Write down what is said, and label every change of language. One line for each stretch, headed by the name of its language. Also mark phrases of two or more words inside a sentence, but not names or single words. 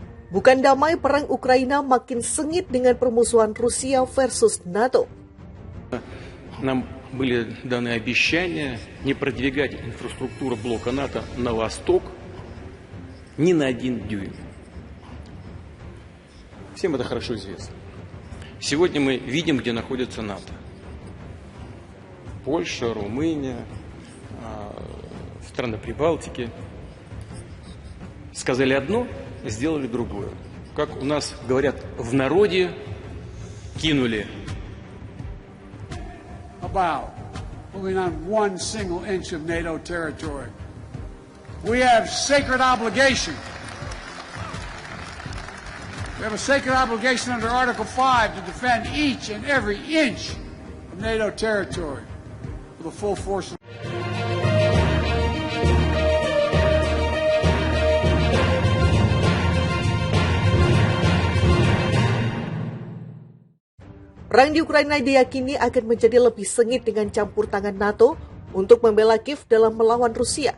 Indonesian: Bukan damai, perang Ukraina makin sengit dengan permusuhan Rusia versus NATO.
Russian: Нам были даны обещания не продвигать инфраструктуру блока НАТО на восток ни на 1 дюйм. Всем это хорошо известно. Сегодня мы видим, где находится НАТО. Польша, Румыния, страны Прибалтики. Сказали одно, сделали другое. Как у нас говорят в народе, кинули.
English: About moving on 1 single inch of NATO territory. We have sacred obligation. We have a sacred obligation under Article 5 to defend each and every inch of NATO territory with the full force of
Indonesian: Perang di Ukraina diyakini akan menjadi lebih sengit dengan campur tangan NATO untuk membela Kiev dalam melawan Rusia.